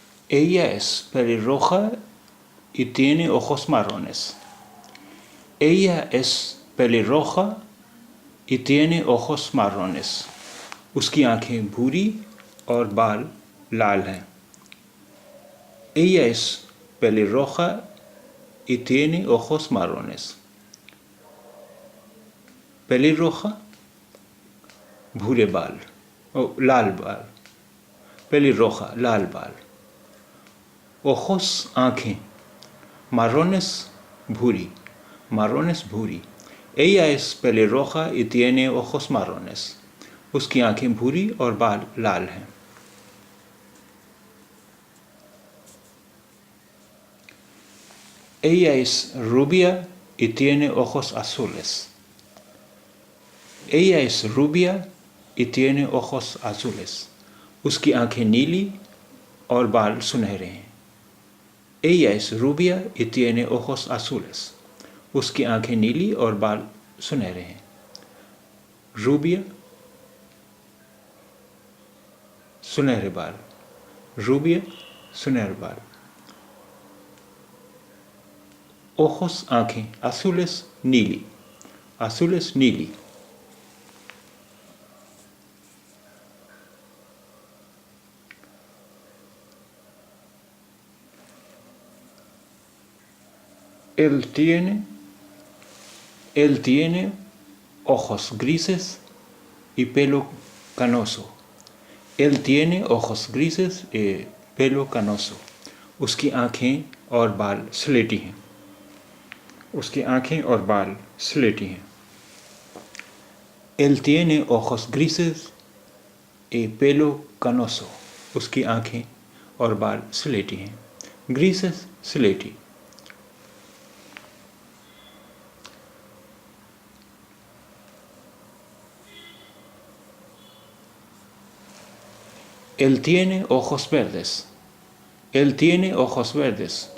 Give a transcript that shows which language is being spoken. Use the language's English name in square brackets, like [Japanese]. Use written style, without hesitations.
[Spanish] Ella es pelirroja y tiene ojos marrones. Ella es pelirroja y tiene ojos marrones. [Hindi] उसकी आंखें भूरी और बाल लाल हैं. [Spanish] Ella es pelirroja y tiene ojos marrones. [Hindi] Pelirroja भूरे बाल, लाल बाल. Pelirroja लाल बाल. Ojos आंखें. Marrones भूरी. Marrones भूरी. [Spanish] Ella es pelirroja y tiene ojos marrones. [Hindi] उसकी आंखें भूरी और बाल लाल हैं. [Spanish] Ella es rubia y tiene ojos azules. Ella es rubia y tiene ojos azules. [Hindi] उसकी आंखें नीली और बाल सुनहरे हैं. [Spanish] Ella es rubia y tiene ojos azules. [Hindi] उसकी आंखें नीली और बाल सुनहरे हैं. Rubia सुनहरे बाल. Rubia सुनहरे बाल. Ojos आंखें. Azules नीली. Azules नीली. [Spanish] Él tiene ojos grises y pelo canoso. Él tiene ojos grises y pelo canoso. [Hindi] उसकी आंखें और बाल स्लेटी हैं. उसकी आंखें और बाल स्लेटी हैं. [Spanish] Él tiene ojos grises y pelo canoso. [Hindi] उसकी आंखें और बाल स्लेटी हैं. Grises स्लेटी. [Spanish] Él tiene ojos verdes. Él tiene ojos verdes.